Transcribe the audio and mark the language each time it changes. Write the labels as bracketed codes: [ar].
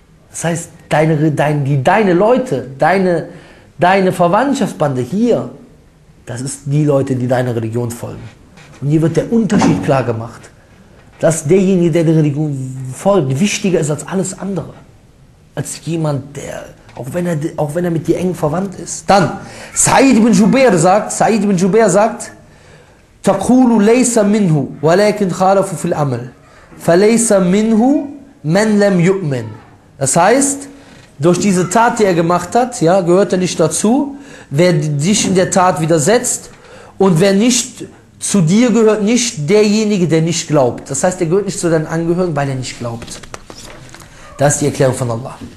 [de] Das heißt, deine Leute, deine Verwandtschaftsbande hier, das ist die Leute, die deiner Religion folgen. Und hier wird der Unterschied klar gemacht, dass derjenige, der der Religion folgt, wichtiger ist als alles andere. Als jemand, der, auch wenn er mit dir eng verwandt ist. Dann, Said ibn Jubair sagt, [ar] تقول ليس منه ولكن خالف في الأمل فليس منه من لم يؤمن. [de] Das heißt, durch diese Tat, die er gemacht hat, ja, gehört er nicht dazu, wer dich in der Tat widersetzt und wer nicht zu dir gehört, nicht derjenige, der nicht glaubt. Das heißt, er gehört nicht zu deinen Angehörigen, weil er nicht glaubt. Das ist die Erklärung von Allah.